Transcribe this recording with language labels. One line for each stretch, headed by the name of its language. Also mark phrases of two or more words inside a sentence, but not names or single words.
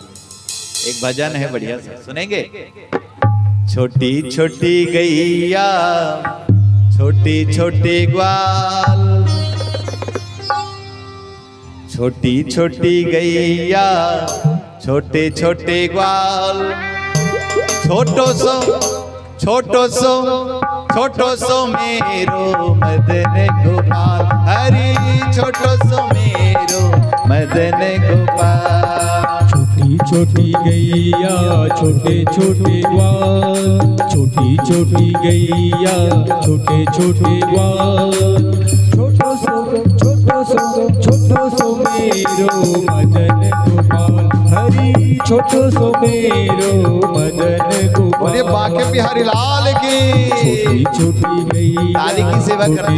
Hindi: एक भजन है बढ़िया सा, सुनेंगे?
Braj: छोटी छोटी गैया छोटी छोटी ग्वाल, छोटी छोटी गैया छोटे छोटे ग्वाल, छोटो सो मेरो मदन गोपाल, हरि छोटो सो मेरो मदन गोपाल। छोटी छोटी गैया छोटे छोटे ग्वाल, छोटी छोटी गैया छोटे छोटे ग्वाल, छोटो सो मेरो मदन गोपाल, हरि छोटो सो मेरो मदन गोपाल।
Hindi: बोलिए बाके बिहारी लाल की।
Braj: छोटी छोटी गैया
Hindi: ताली की सेवा करते